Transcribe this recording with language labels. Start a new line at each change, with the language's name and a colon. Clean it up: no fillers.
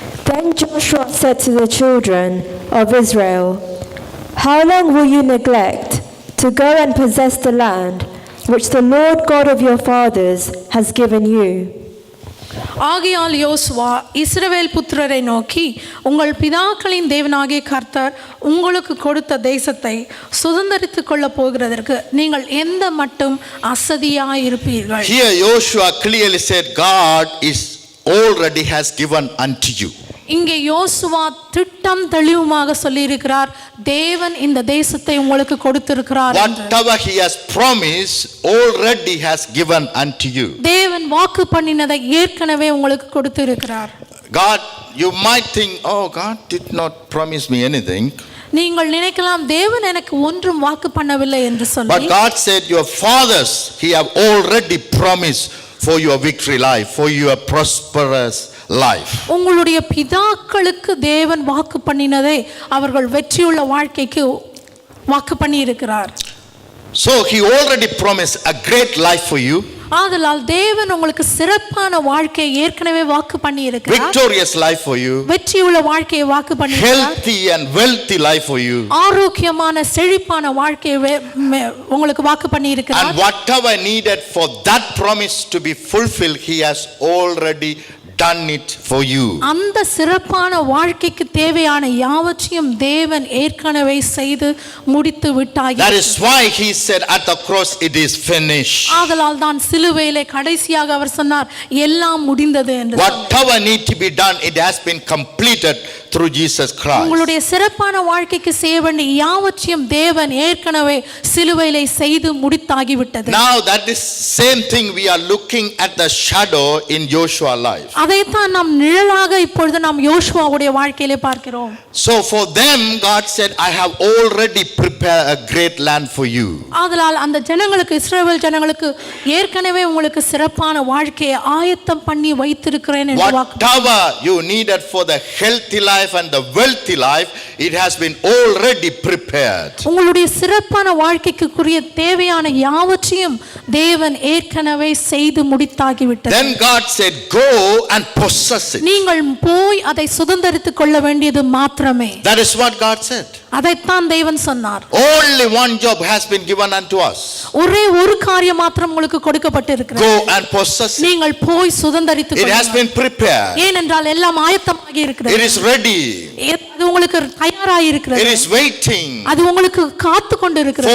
English: Then Joshua said to the children of Israel, "How long will you neglect to go and possess the land which the Lord God of your fathers has given you?"
Tamil: ஆகையால் யோசுவா இஸ்ரவேல் புத்திரரை நோக்கி, உங்கள் பிதாக்களின் தேவனாகிய கர்த்தர் உங்களுக்கு கொடுத்த தேசத்தை சுதந்தரித்துக் கொள்ள போகிறதற்கு நீங்கள் எந்த மட்டும் அசதியாயிருப்பீர்கள்.
English: Here Joshua clearly said God is already has given unto you.
Tamil: இங்கே யோசுவா திட்டம் தெளிவுமாக சொல்லி இருக்கிறார், தேவன் இந்த தேசத்தை உங்களுக்கு கொடுத்திருக்கிறார்.
English: Whatever he has promised already has given unto you.
Tamil: தேவன் வாக்கு பண்ணினதை ஏற்கனவே உங்களுக்கு கொடுத்திருக்கிறார்.
English: God, you might think, oh, God did not promise me anything.
Tamil: நீங்கள் நினைக்கலாம் தேவன் எனக்கு ஒன்றும் வாக்கு பண்ணவில்லை என்று சொல்லி.
English: But God said your fathers he have already promised for your victory life, for your prosperous life.
Tamil: உங்களுடைய பிதாக்களுக்கு தேவன் வாக்கு பண்ணினதை அவர்கள் வெற்றியுள்ள வாழ்க்கைக்கு வாக்கு பண்ணி இருக்கிறார்.
English: So he already promised a great life for you.
Tamil: ஆதலால் தேவன் உங்களுக்கு சிறப்பான வாழ்க்கையை ஏற்கனவே வாக்கு பண்ணி இருக்கிறார்.
English: Victorious life for you.
Tamil: வெற்றியுள்ள வாழ்க்கையை வாக்கு பண்ணி இருக்கிறார்.
English: Healthy and wealthy life for you.
Tamil: ஆரோக்கியமான செழிப்பான வாழ்க்கையை உங்களுக்கு வாக்கு பண்ணி இருக்கிறார்.
English: And whatever needed for that promise to be fulfilled he has already done it for you.
Tamil: அந்த சிறப்பான வாழ்க்கைக்கு தேவையான யாவற்றையும் தேவன் ஏற்கனவே செய்து முடித்து விட்டார்.
English: That is why he said at the cross it is finished.
Tamil: ஆதலால் தான் சிலுவையிலே கடைசியாக அவர் சொன்னார் எல்லாம் முடிந்தது என்று.
English: Whatever need to be done it has been completed through Jesus Christ.
Tamil: உங்களுடைய சிறப்பான வாழ்க்கைக்கு செய்ய வேண்டிய யாவற்றையும் தேவன் ஏற்கனவே சிலுவையிலே செய்து முடித்தாகி விட்டது.
English: Now that is same thing we are looking at the shadow in Joshua life.
Tamil: அதைத்தான் நாம் நிழலாக இப்பொழுது நாம் யோசுவாவுடைய வாழ்க்கையிலே பார்க்கிறோம்.
English: So for them God said I have already prepared a great land for you.
Tamil: ஆதலால் அந்த ஜனங்களுக்கு இஸ்ரவேல் ஜனங்களுக்கு ஏற்கனவே உங்களுக்கு சிறப்பான வாழ்க்கையை ஆயத்தம் பண்ணி வைத்திருக்கிறேன் என்று வாக்கு.
English: Whatever you needed for the healthy life and the wealthy life it has been already prepared.
Tamil: உங்களுடைய சிறப்பான வாழ்க்கைக்குரிய தேவையான யாவற்றையும் தேவன் ஏற்கனவே செய்து முடித்தாகி விட்டது.
English: Then God said go and possess it.
Tamil: நீங்கள் போய் அதை சுதந்தரித்துக் கொள்ள வேண்டியது மாத்திரமே.
English: That is what God said.
Tamil: அதைத்தான் தேவன் சொன்னார்.
English: Only one job has been given unto us.
Tamil: ஒரே ஒரு காரியம் மாத்திரம் உங்களுக்கு கொடுக்கப்பட்டிருக்கிறது.
English: Go and possess it.
Tamil: நீங்கள் போய் சுதந்தரித்துக்
English: It has
Tamil: கொள்ளுங்கள்.
English: been prepared.
Tamil: ஏனென்றால் எல்லாம் ஆயத்தமாகி இருக்கிறது.
English: It is ready.
Tamil: அது உங்களுக்கு தயாராகி இருக்கிறது.
English: It is waiting
Tamil: அது உங்களுக்கு காத்து கொண்டு இருக்கிறது.